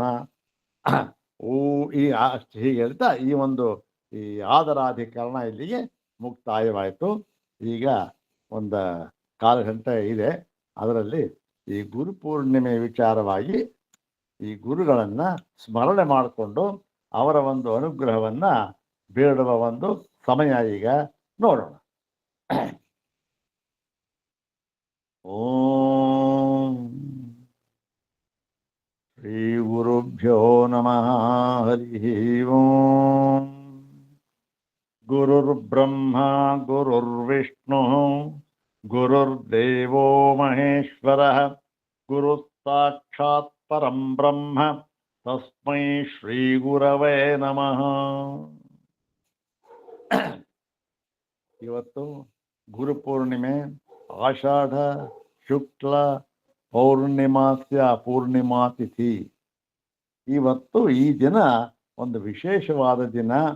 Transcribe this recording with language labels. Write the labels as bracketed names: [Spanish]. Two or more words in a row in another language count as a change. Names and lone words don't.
[Kannada] ಓ ಈ ಹೀಗೆ ಹೇಳ್ತಾ ಈ ಒಂದು ಈ ಆದರಾಧಿಕರಣ ಇಲ್ಲಿಗೆ ಮುಕ್ತಾಯವಾಯಿತು. ಈಗ ಒಂದು ಕಾಲು ಗಂಟೆ ಇದೆ, ಅದರಲ್ಲಿ ಈ ಗುರುಪೂರ್ಣಿಮೆ ವಿಚಾರವಾಗಿ ಈ ಗುರುಗಳನ್ನು ಸ್ಮರಣೆ ಮಾಡಿಕೊಂಡು ಅವರ ಒಂದು ಅನುಗ್ರಹವನ್ನು ಬೇಡುವ ಒಂದು ಸಮಯ ಈಗ ನೋಡೋಣ. [Sanskrit] ಓಂ ಶ್ರೀ ಗುರುಭ್ಯೋ ನಮಃ. ಹರಿ ಓಂ. ಗುರುರ್ಬ್ರಹ್ಮ ಗುರುರ್ವಿಷ್ಣು ಗುರುರ್ದೇವೋ ಮಹೇಶ್ವರಃ ಗುರು ಸಾಕ್ಷಾತ್ ಪರಂ ಬ್ರಹ್ಮ ತಸ್ಮೈ ಶ್ರೀ ಗುರವೇ ನಮಃ. [Kannada] ಇವತ್ತು ಗುರುಪೂರ್ಣಿಮೆ, ಆಷಾಢ ಶುಕ್ಲ ಪೌರ್ಣಿಮಾಸ್ಯ ಪೂರ್ಣಿಮಾ ತಿಥಿ. ಇವತ್ತು ಈ ದಿನ ಒಂದು ವಿಶೇಷವಾದ ದಿನ.